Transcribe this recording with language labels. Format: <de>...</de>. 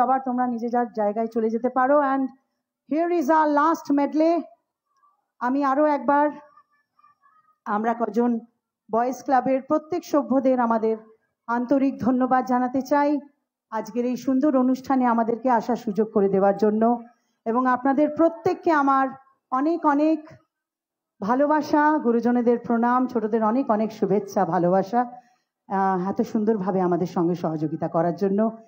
<bn>আবার তোমরা নিজে যার জায়গায় চলে যেতে পারো.</bn> <en>And here is our last medley.</en> <bn>আমি আরো একবার আমরা কজন বয়েজ ক্লাবের প্রত্যেক সভ্যদের আমাদের আন্তরিক ধন্যবাদ জানাতে চাই আজকের এই সুন্দর অনুষ্ঠানে আমাদেরকে আসার সুযোগ করে দেওয়ার জন্য, এবং আপনাদের প্রত্যেককে আমার অনেক অনেক ভালোবাসা, গুরুজনেদের প্রণাম, ছোটদের অনেক অনেক শুভেচ্ছা, ভালোবাসা এত সুন্দরভাবে আমাদের সঙ্গে সহযোগিতা করার জন্য।</bn>